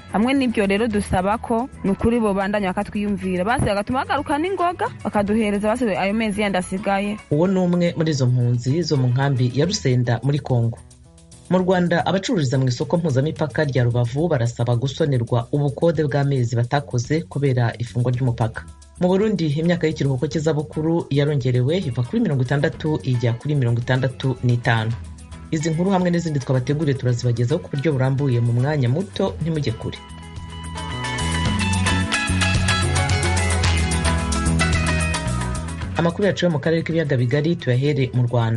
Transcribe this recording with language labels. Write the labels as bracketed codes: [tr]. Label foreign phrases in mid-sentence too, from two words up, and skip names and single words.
[rn] Hamwe n'ibyo rero dusaba ko nukuri bo bandanya bakatwiyumvira base bagatuma bagaruka n'ingoga bakaduhereza base ayo mezi yandasigaye. Uwo numwe muri izo mpunzi zo mu nkambi ya Rusenda muri Kongo. [rw] Mu Rwanda abacururiza mu isoko mpuzamipaka rya Rubavu barasaba gusonerwa ubukode bw'amezi batakoze kubera ifungwa ry'umupaka. Mu Burundi imyaka y'ikiruhuko cy'izabukuru yarongerewe iva kuri 60 ijya kuri 65. Izi nkuru hamwe n'izindi twabateguriye turazibagezaho ku buryo burambuye mu mwanya muto, ntimujye kure. Amakuru yacu yo mu karere k'ibiyaga bigari tuyahere mu Rwanda.